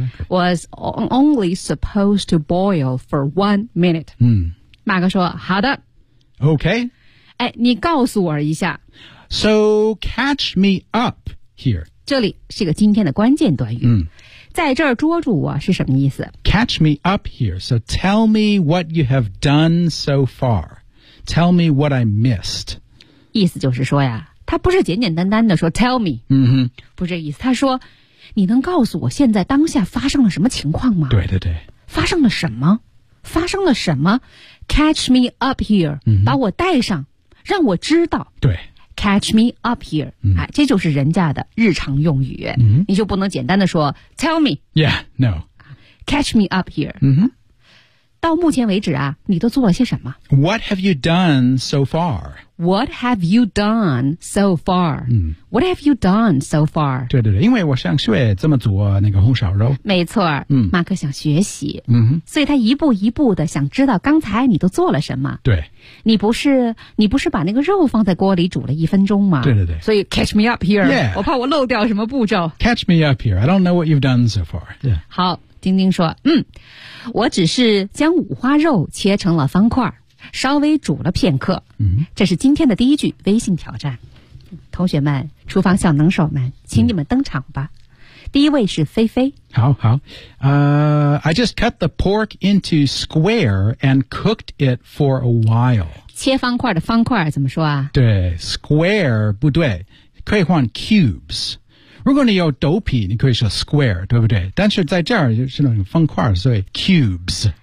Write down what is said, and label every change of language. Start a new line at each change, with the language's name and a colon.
English: was only supposed to boil for 1 minute. 嗯，
Chinese: 马克说：“好的
English: ，OK。”
Chinese: 哎，你告诉我一下。
English: So catch me up here.
Chinese: 这里是个今天的关键短语。嗯，在这儿捉住我是什么意思
English: ？Catch me up here. So tell me what you have done so far. Tell me what I missed.
Chinese: 意思就是说呀，他不是简简单单的说
English: tell me，嗯哼，
Chinese: 不是这意思。他说，你能告诉我现在当下发生了什么情况吗？对对对，发生了什么？发生了什么 ？
English: Catch me up here，、嗯、
Chinese: 把我带上，让我知道。对
English: ，catch me up here，、嗯、
Chinese: 哎，这就是人家的日常用语。嗯、你就不能简单的说
English: tell me。 Yeah， no。 Catch me up here。嗯哼。
Chinese: 到目前为止啊，你都做了些什么
English: ？What have you done so far？ What have you done so far?、嗯、 What have you done so far?
Chinese: 对对对，因为我想学怎么做那个红烧肉。没错、嗯、马克想学习、嗯、所以他一步一步的想知道刚才你都做了什么。对。你不是把那个肉放在锅里煮了一分钟吗？对对对。所以
English: catch me up here,、 yeah.
Chinese: 我怕我漏掉什么步骤。
English: Catch me up here, I don't know what you've done so far.、Yeah.
Chinese: 好，丁丁说，嗯，我只是将五花肉切成了方块。稍微煮了片刻，这是今天的第一句微信挑战。同学们，厨房小能手们，请你们登场吧。第一位是菲菲。好好。
English: I just cut the pork into square and cooked it for a while.
Chinese: 切方块的方块怎么说啊？对 ,square 不对，可以换 cubes。如果你有豆皮你可以说 square, 对不对？但是在这儿就是那种方块，所以 cubes。